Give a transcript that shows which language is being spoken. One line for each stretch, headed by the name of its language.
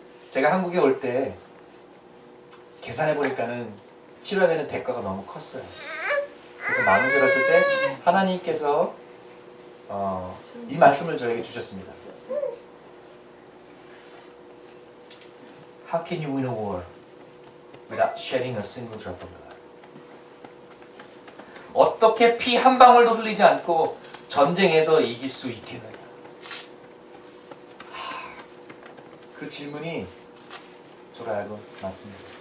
Korean: 제가 한국에 올 때 계산해 보니까는 치러야 되는 대가가 너무 컸어요. 그래서 마음을 들었을 때 하나님께서 이 말씀을 저에게 주셨습니다.
English: How can you win a war without shedding a single drop of blood?
Korean: 어떻게 피 한 방울도 흘리지 않고 전쟁에서 이길 수 있겠느냐? 그 질문이 저로 하여금 맞습니다.